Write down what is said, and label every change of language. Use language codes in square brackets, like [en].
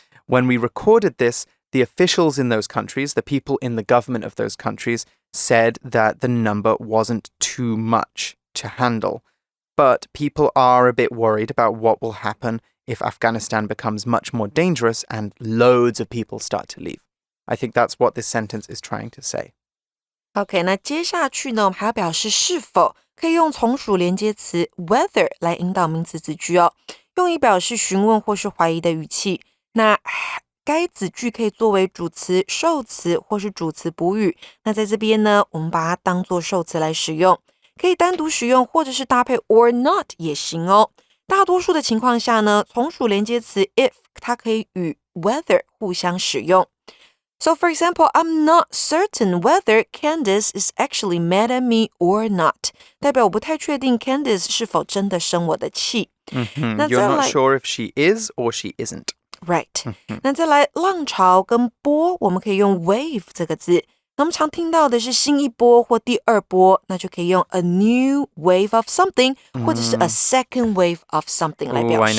[en] When we recorded this, the officials in those countries, the people in the government of those countries, said that the number wasn't too much to handle. But people are a bit worried about what will happen if Afghanistan becomes much more dangerous and loads of people start to leave. I think that's what this sentence is trying to say. [zh] OK, 那接下去呢，我们还要表示是否，可以用从属连接词 whether 来引导名词子句哦，用以表示询问或是怀疑的语气。那该子句可以作为主词、受词或是主词补语。那在这边呢，我们把它当作受词来使用，可以单独使用，或者是搭配 [en] or not [zh] 也行哦。大多数的情况下呢，从属连接词 if 它可以与 whether 互相使用。 [en] So for example, I'm not certain whether Candice is actually mad at me or not. [zh] 代表我不太确定 Candice 是否真的生我的气。 [en] You're not sure if she is or she isn't.Right. [zh] 那再来浪潮跟波，我们可以用 wave 这个字。那我们常听到的是新一波或第二波，那就可以用 [en] a new wave of something [zh] 或者是 [en] a second wave of something [zh] 来表示。